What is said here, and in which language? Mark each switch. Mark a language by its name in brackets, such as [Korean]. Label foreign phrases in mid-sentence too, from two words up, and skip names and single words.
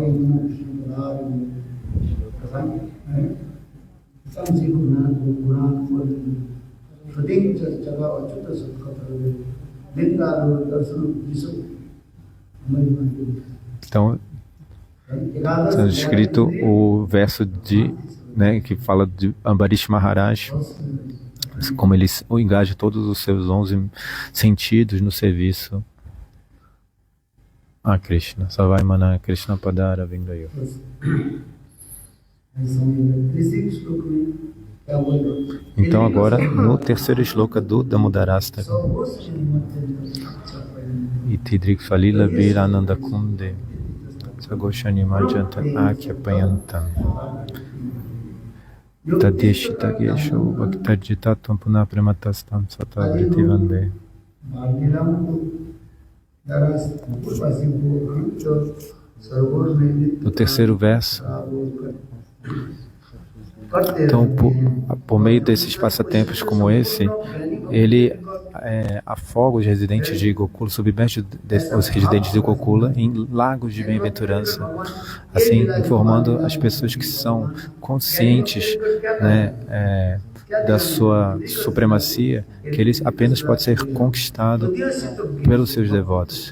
[Portuguese] Então, está escrito o verso que fala de Ambarish Maharaj, como ele engaja todos os seus 11 sentidos no serviço a Krishna. [Sanskrit] स वै मनः कृष्णपदारविन्दयोः. [Portuguese] Então agora no terceiro shloka do Damodarastaka, [Sanskrit] इतीदृक् स्वलीलाभिरानन्दकुण्डे स्वघोषं निमज्जन्तमाख्यापयन्तम् तदीयेशितज्ञेषु भक्तैर्जितत्वं पुनः प्रेमतस्तं शतावृत्ति वन्दे. [Portuguese] No terceiro verso, então, por meio desses passatempos como esse, ele afoga os residentes de Gokula, submerge os residentes de Gokula em lagos de bem-aventurança, assim informando as pessoas que são conscientes, né, da sua supremacia, que ele apenas pode ser conquistado pelos seus devotos.